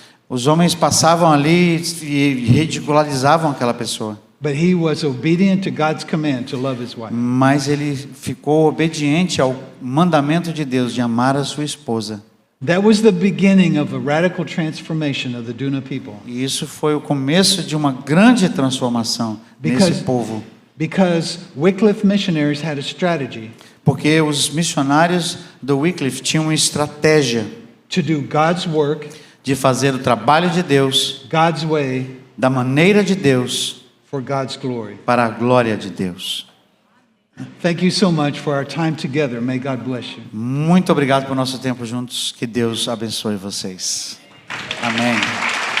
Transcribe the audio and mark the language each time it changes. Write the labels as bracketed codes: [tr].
[pt] Os homens passavam ali e ridicularizavam aquela pessoa. [en] but he was obedient to God's command to love his wife. [pt] Mas ele ficou obediente ao mandamento de Deus de amar a sua esposa. [en] That was the beginning of a radical transformation of the Duna people. [pt] E isso foi o começo de uma grande transformação nesse povo. [en] Because Wycliffe missionaries had a strategy [pt] Porque os missionários do Wycliffe tinham uma estratégia [en] to do God's work, [pt] de fazer o trabalho de Deus [en] God's way, [pt] da maneira de Deus [en] for God's glory. [pt] para a glória de Deus. [en] Thank you so much for our time together. May God bless you. [pt] Muito obrigado por nosso tempo juntos. Que Deus abençoe vocês. Amém.